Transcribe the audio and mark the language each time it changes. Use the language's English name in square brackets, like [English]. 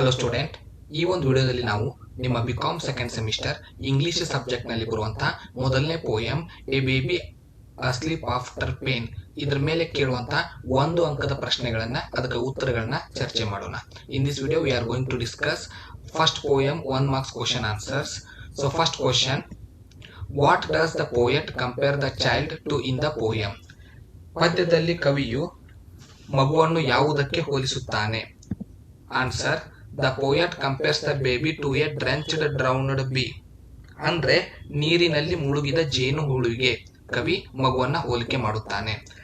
[Kannada] Hello student, ಈ ಒಂದು ವಿಡಿಯೋದಲ್ಲಿ ನಾವು ನಿಮ್ಮ BCom second semester English subject ನಲ್ಲಿ ಬರುವಂತಹ ಮೊದಲನೇ poem A baby asleep after pain ಇದ್ರ ಮೇಲೆ ಕೇಳುವಂತಹ ಒಂದು ಅಂಕದ ಪ್ರಶ್ನೆಗಳನ್ನ ಅದಕ್ಕೆ ಉತ್ತರಗಳನ್ನ ಚರ್ಚೆ ಮಾಡೋಣ. [English] In this video we are going to discuss first poem 1 marks question answers. So first question, what does the poet compare the child to in the poem? [Kannada] ಪದ್ಯದಲ್ಲಿ ಕವಿಯು ಮಗುವನ್ನು ಯಾವುದಕ್ಕೆ ಹೋಲಿಸುತ್ತಾನೆ? [English] Answer, the poet compares the baby to a drenched drowned bee. [Kannada] ಅಂದ್ರೆ ನೀರಿನಲ್ಲಿ ಮುಳುಗಿದ ಜೇನು ಹುಳುವಿಗೆ ಕವಿ ಮಗುವನ್ನ ಹೋಲಿಕೆ ಮಾಡುತ್ತಾನೆ.